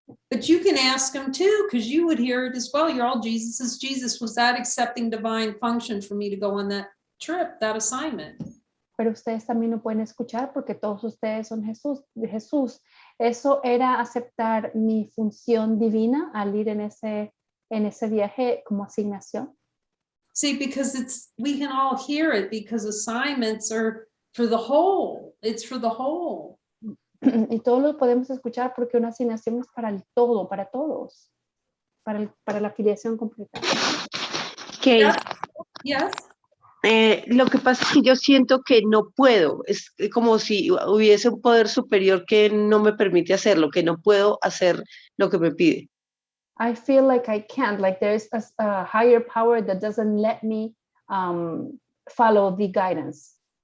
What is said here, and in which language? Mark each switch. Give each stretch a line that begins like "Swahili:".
English: But you can ask him too, because you would hear it as well. You're all Jesus. Jesus, was that accepting divine function for me to go on that trip, that assignment?
Spanish: Pero ustedes también lo pueden escuchar porque todos ustedes son Jesús. Eso era aceptar mi función divina al ir en ese viaje como asignación.
English: See, because we can all hear it because assignments are for the whole. It's for the whole.
Spanish: Y todos lo podemos escuchar porque una asignación es para el todo, para todos, para la afiliación completa.
English: Okay. Yes.
Spanish: Lo que pasa es que yo siento que no puedo, es como si hubiese un poder superior que no me permite hacerlo, que no puedo hacer lo que me pide.
English: I feel like I can't, like there's a higher power that doesn't let me follow the guidance.